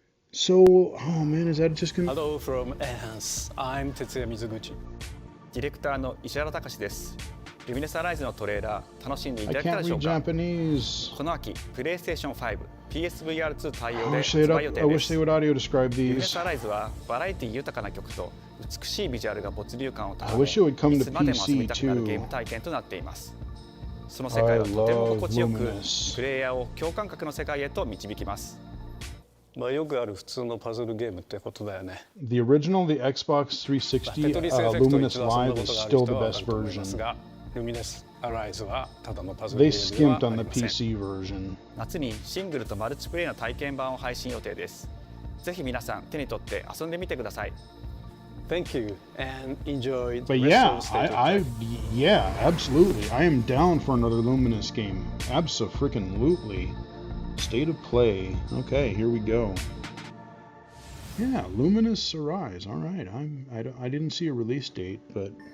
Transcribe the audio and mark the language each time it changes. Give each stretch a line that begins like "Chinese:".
English: So, oh man, is that just gonna... Hello from Enhance. I'm Tetsuya Mizuguchi.
Japanese: ディレクターの石原隆です。ルミネスアライズのトレーラー楽しんでいただけたでしょうか。この秋、PlayStation 5、PSVR2 対応で発売予定です。ルミネスアライズはバラエティ豊かな曲と美しいビジュアルが没入感を高め、いつまでも遊びたくなるゲーム体験となっています。その世界はとても心地よく、プレイヤーを共感覚の世界へと導きます。まあよくある普通のパズルゲームってことだよね。
English: The original, the Xbox 360 Luminous Live is still the best version. They skimped on the PC version.
Japanese: 夏にシングルとマルチプレイの体験版を配信予定です。ぜひ皆さん手に取って遊んでみてください。
English: Thank you and enjoy the But yeah, yeah, absolutely. I am down for another Luminous game. Abso-freaking-lutely. State of play. Okay, here we go. Yeah, Luminous Arise. All right, I didn't see a release date, but